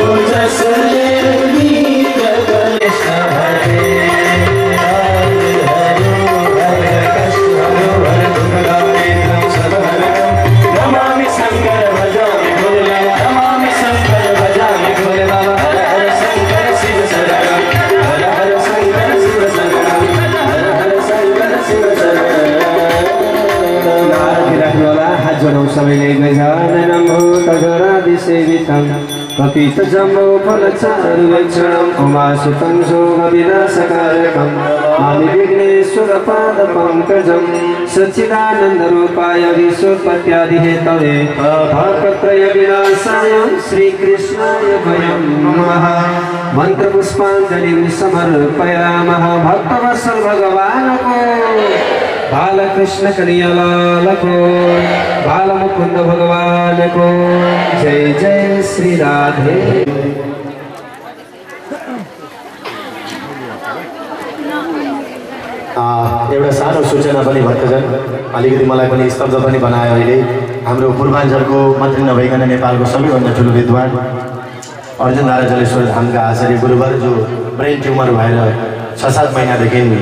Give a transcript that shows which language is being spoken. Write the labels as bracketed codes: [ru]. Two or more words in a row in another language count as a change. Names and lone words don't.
[hi] जस देवी जगर हरे हरे हरे कृष्ण हरे हरे नमामि शंकर भजामि भोले नमामि शंकर भजामि भोले बाबा हर हर शंकर शिव शरणम हर हर शंकर शिव शरणम हर हर शंकर शिव शरणम [ne] आरती राख्नुहोला हात जोडौँ सबैले [sa] गजाननं भूतगणादिसेवितं कपितजम्बो फलचारुवेक्षणम् उमासुतं शोकविनाशकारकम् आमि विघ्नेश्वरपादपङ्कजं सच्चिदानन्दरूपाय विश्वोत्पत्त्यादिहेतवे तापत्रयविनाशाय श्रीकृष्णाय वयं नमः मन्त्रपुष्पाञ्जलिं समर्पयामः [ne] भक्तवत्सल भगवानको बालकृष्ण कन्हैया को बालमुकुंद भगवान को जय जय श्री राधे। एउटा सानो सूचना पनि भक्तजन अलिकति मलाई पनि स्तब्ध पनि बनायो अहिले हाम्रो पूर्वाञ्चलको मात्रै नभइकन नेपालको सबैभन्दा ठुलो विद्वान अर्जुन धारा जलेश्वर धामका आचार्य गुरुवर जो ब्रेन ट्युमर भएर 6-7 महिनादेखि